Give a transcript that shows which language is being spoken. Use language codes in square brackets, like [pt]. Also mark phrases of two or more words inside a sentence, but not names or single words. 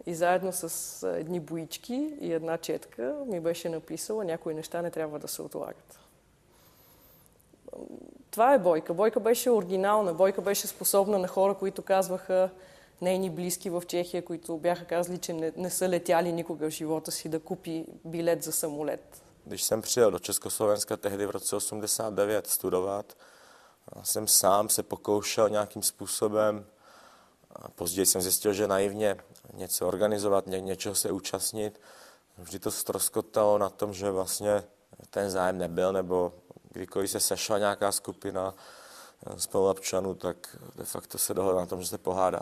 [bg] И заедно с едни боички и една четка ми беше написала: някои неща не трябва да се отлагат. Това е Бойка. Бойка беше оригинална. Бойка беше способна на хора, които казваха, нейни близки в Чехия, които бяха казали, че не са летяли никога в живота си, да купи билет за самолет. [cs] Když jsem přijel do Československa tehdy v roce 89 studovat, jsem sám se pokoušel nějakým způsobem. Později jsem zjistil, že naivně něco organizovat, něčeho se účastnit. Vždy to ztroskotalo na tom, že vlastně ten zájem nebyl, nebo kdykoliv se sešla nějaká skupina spoluobčanů, tak de facto se dohodla na tom, že se pohádá.